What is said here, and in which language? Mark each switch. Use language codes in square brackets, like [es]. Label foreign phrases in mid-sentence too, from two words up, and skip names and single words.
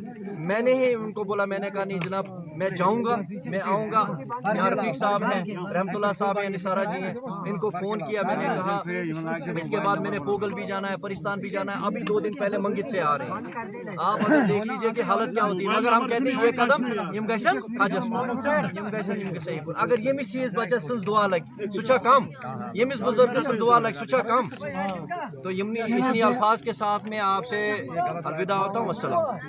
[ur] میں نے ہی ان کو بولا، میں نے کہا نہیں جناب میں جاؤں گا، میں آؤں گا. یہاں رفیق صاحب ہیں، رحمت اللہ صاحب ہیں، نثارہ جی ہیں، ان کو فون کیا، میں نے کہا اس کے بعد میں نے پوگل بھی جانا ہے، پرستان بھی جانا ہے. ابھی 2 دن پہلے منگت سے آ رہے ہیں. آپ اگر دیکھ لیجئے کہ حالت کیا ہوتی ہے. مگر ہم کہتے ہیں یہ قدم [ks] یم گژھن حجس کن، اگر یمس چیز بچس سن دعا لگ سہ کم، یمس بزرگ سن دعا لگ سہ کم. [ur] تو اتنی الفاظ کے ساتھ میں آپ سے الوداع ہوتا ہوں. السلام.